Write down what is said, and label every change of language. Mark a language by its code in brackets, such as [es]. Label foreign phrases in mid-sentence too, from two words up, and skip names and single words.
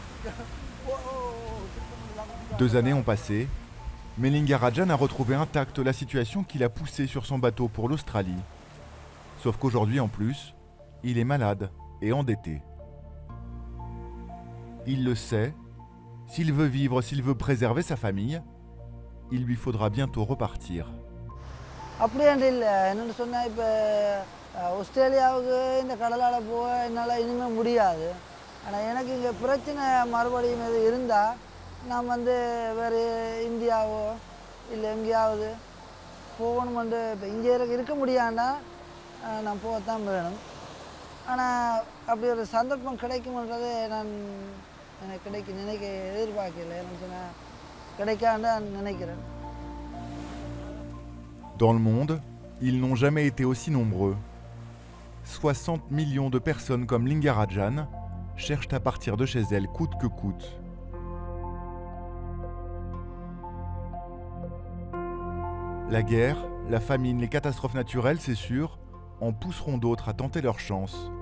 [fr] 2 années ont passé, mais Lingarajan a retrouvé intacte la situation qui l'a poussé sur son bateau pour l'Australie. Sauf qu'aujourd'hui en plus, il est malade et endetté. Il le sait, s'il veut vivre, s'il veut préserver sa famille, il lui faudra bientôt repartir. [ta] ஆஸ்திரேலியாவுக்கு இந்த கடலால் போக என்னால் இனிமேல் முடியாது. ஆனால் எனக்கு இங்கே பிரச்சனை மறுபடியும் இது இருந்தால் நான் வந்து வேறு இந்தியாவோ இல்லை எங்கேயாவது போகணுமென்று இப்போ இங்கே இருக்க முடியாண்டா நான் போகத்தான் வேணும். ஆனால் அப்படி ஒரு சந்தர்ப்பம் கிடைக்கும்ன்றதை நான் எனக்கு எதிர்பார்க்கல. எனக்கு நான் கிடைக்காண்டா நினைக்கிறேன். [fr] Dans le monde, ils n'ont jamais été aussi nombreux. 60 millions de personnes comme Lingarajan cherchent à partir de chez elles coûte que coûte. La guerre, la famine, les catastrophes naturelles, c'est sûr, en pousseront d'autres à tenter leur chance.